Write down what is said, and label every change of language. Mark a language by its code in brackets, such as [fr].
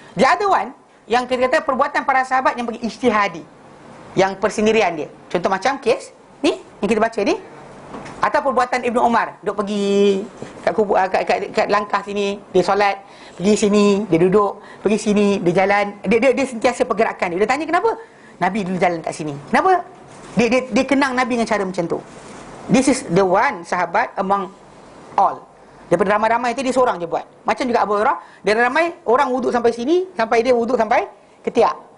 [en] The other one, [ms] yang kita kata perbuatan para sahabat yang bagi ijtihadi, yang persendirian dia. Contoh macam kes ni, yang kita baca ni, Atau perbuatan Ibnu Umar, duk pergi kat langkah sini, dia solat, pergi sini, dia duduk, pergi sini, dia jalan, dia sentiasa pergerakan dia. Dia tanya kenapa? Nabi dulu jalan kat sini. Kenapa? Dia kenang Nabi dengan cara macam tu. [en] This is the one sahabat among all. [ms] Daripada ramai-ramai itu dia seorang je buat. Macam juga Abu Hurairah, dia ramai orang wuduk sampai sini, sampai dia wuduk sampai ketiak.